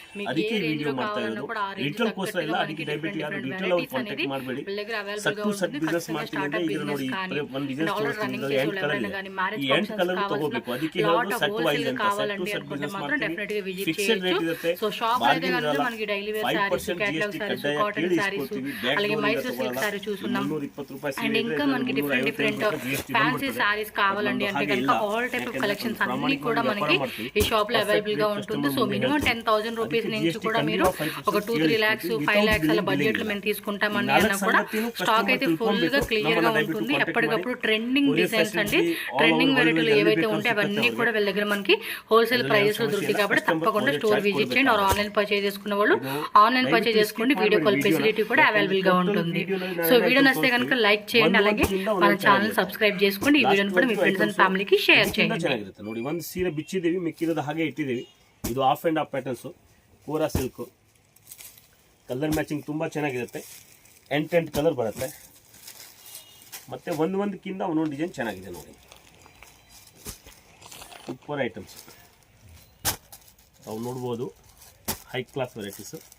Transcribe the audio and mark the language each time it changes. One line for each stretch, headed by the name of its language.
Kannada: ಅದಕ್ಕೆ ಈ ವಿಡಿಯೋ ಮಾಡ್ತಾ ಇರೋದು. ರಿಟೇಲ್ಗೋಸ್ಕರ ಇಲ್ಲ. ಅದಕ್ಕೆ ದಯವಿಟ್ಟು ಯಾರು ರಿಟೇಲ್ ಅವ್ರು ಕಾಂಟ್ಯಾಕ್ಟ್ ಮಾಡಬೇಡಿ. ಸಟ್ ಬಿಸ್ನೆಸ್ ಮಾಡ್ತೀನಿ ಅಂದ್ರೆ ಈಗ ನೋಡಿ ಒಂದು ಡಿಸೈನ್ ತೋರಿಸ್ತೀನಿ, ಎಂಟ್ ಕಲರ್ ಇದೆ. ಈ 8 ಕಲರ್ ತಗೋಬೇಕು. ಅದಕ್ಕೆ ಹೇಳೋದು ಸಟ್ ವೈಸ್ ಅಂತ. ಸಟ್ ಬಿಸ್ನೆಸ್ ಮಾಡ್ತೀನಿ, ಫಿಕ್ಸ್ಡ್ ರೇಟ್ ಇರುತ್ತೆ.
Telugu: మనకి daily wear saris, catalogue saris, cotton saris, అలాగే మైసూర్ సిల్క్ సారీ చూస్తున్నాం. అండ్ ఇంకా మనకి డిఫరెంట్ ఫ్యాన్సీ సారీస్ కావాలండి అంటే కనుక ఆల్ టైప్ ఆఫ్ కలెక్షన్స్ అన్ని కూడా మనకి ఈ షాప్ లో అవైలబుల్ గా ఉంటుంది. సో మినిమం 10,000 రూపీస్ నుంచి కూడా మీరు ఒక 2-3 lakhs 5 lakhs అలా బడ్జెట్ లో మేము తీసుకుంటామని అన్నా కూడా స్టాక్ అయితే ఫుల్ గా క్లియర్ గా ఉంటుంది. ఎప్పటికప్పుడు ట్రెండింగ్ డిజైన్స్ అండి, ట్రెండింగ్ వెరైటీలు ఏవైతే ఉంటే అవన్నీ కూడా వీళ్ళ దగ్గర మనకి హోల్సేల్ ప్రైజెస్ లో దొరుకుతాయి. కాబట్టి తప్పకుండా స్టోర్ విజిట్ చేయండి. ఆర్ ఆన్లైన్ పర్చేజ్ చేసుకున్న వాళ్ళు ఆన్లైన్ పర్చేజ్ చేసుకోండి. వీడియో కాల్ ఫెసిలిటీ కూడా అవైలబుల్ గా ఉంటుంది. సో వీడియో నచ్చితే కనుక లైక్ చేయండి, అలాగే మన ఛానల్ సబ్స్క్రైబ్ చేసుకోండి. ఈ వీడియోని కూడా మీ ఫ్రెండ్స్ అండ్ ఫ్యామిలీకి ಶೇರ್ చేయండి.
Kannada: ಚೆನ್ನಾಗಿರುತ್ತೆ ನೋಡಿ. ಒಂದು ಸೀರೆ ಬಿಚ್ಚಿದ್ದೀವಿ, ಮಿಕ್ಕಿರೋದು ಹಾಗೆ ಇಟ್ಟಿದ್ದೀವಿ. ಇದು of and of patterns, Kora silk. Colour matching ತುಂಬ ಚೆನ್ನಾಗಿರುತ್ತೆ. 8 ಕಲರ್ ಬರುತ್ತೆ. ಮತ್ತೆ ಒಂದಕ್ಕಿಂತ ಒಂದೊಂದು ಡಿಸೈನ್ ಚೆನ್ನಾಗಿದೆ ನೋಡಿ. ಸೂಪರ್ ಐಟಮ್ಸ್ ನಾವು ನೋಡ್ಬೋದು. High class varieties.